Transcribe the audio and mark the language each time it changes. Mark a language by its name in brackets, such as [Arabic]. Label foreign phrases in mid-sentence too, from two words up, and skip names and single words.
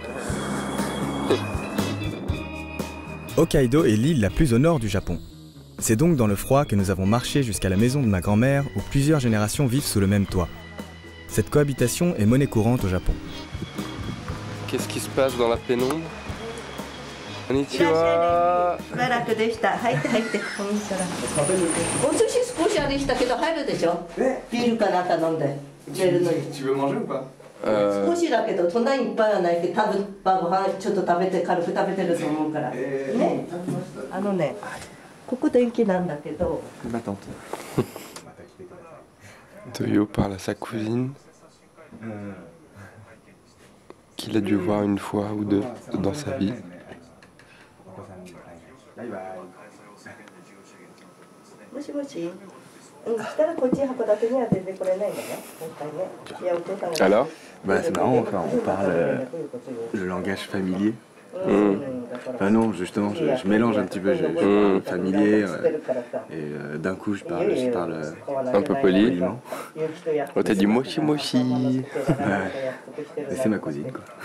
[French] Hokkaido est l'île la plus au nord du Japon. C'est donc dans le froid que nous avons marché jusqu'à la maison de ma grand-mère où plusieurs générations vivent sous le même toit. Cette cohabitation est monnaie courante au Japon. Qu'est-ce qui se passe dans la pénombre? Konnichiwa. [Japanese] しばらくでした。入って入って。こんにちは。お寿司少しあれしたけど入るでしょ。ビールかなんか飲んで。寝るのに。 [French] Tu veux manger ou pas? [Japanese] 少しだけどそんなにいっぱいはないけど多分晩ご飯ちょっと食べて軽く食べてると思うから。ね。あのね、ここ電気なんだけど。 [French] Ma tante. Toyo parle à sa cousine qu'il a dû voir une fois ou deux dans sa vie. [Japanese] もしもし。したらこっち函館には全然来れないんだね。今回ね。いやお父さんが。 [French] Alors? Bah, c'est marrant, enfin, on parle le langage familier. Enfin non, justement, je mélange un petit peu, je parle familier et d'un coup je parle Un peu poli. poliment. On t'a dit [Japanese] もちもち. [French] Et c'est ma cousine, quoi.